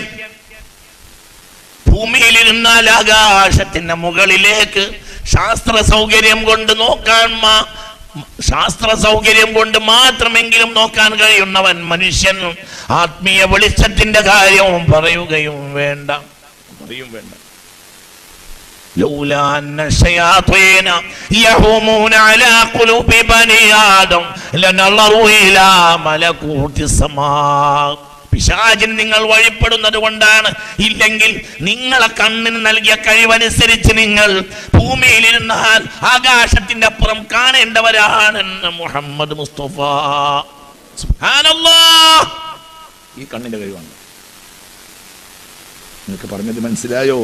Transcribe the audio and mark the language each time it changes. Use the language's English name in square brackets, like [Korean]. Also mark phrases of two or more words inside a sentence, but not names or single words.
[Malayalam] ഭൂമിയിലിരുന്നാൽ ആകാശത്തിന്റെ മുകളിലേക്ക് ശാസ്ത്ര സൗകര്യം കൊണ്ട് നോക്കാൻ ശാസ്ത്ര സൗകര്യം കൊണ്ട് മാത്രമെങ്കിലും നോക്കാൻ കഴിയുന്നവൻ മനുഷ്യൻ. ആത്മീയ വെളിച്ചത്തിന്റെ കാര്യവും പറയുകയും വേണ്ട. [Arabic] لولا أن الشياطين يهومون على قلوب بني آدم لنظروا إلى ملكوت السماء. [Malayalam] പിശാചിന് നിങ്ങൾ വഴിപ്പെടുന്നത് കൊണ്ടാണ്. ഇല്ലെങ്കിൽ നിങ്ങളെ കണ്ണിന് നൽകിയ കഴിവനുസരിച്ച് നിങ്ങൾ ഭൂമിയിലിരുന്നാൽ ആകാശത്തിന്റെ അപ്പുറം കാണേണ്ടവരാണെന്ന് മുഹമ്മദ് മുസ്തഫ. സുബ്ഹാനല്ലാഹ്. ഈ കണ്ണിന്റെ കഴിവാണ്. നിങ്ങൾക്ക് പറഞ്ഞത് മനസ്സിലായോ?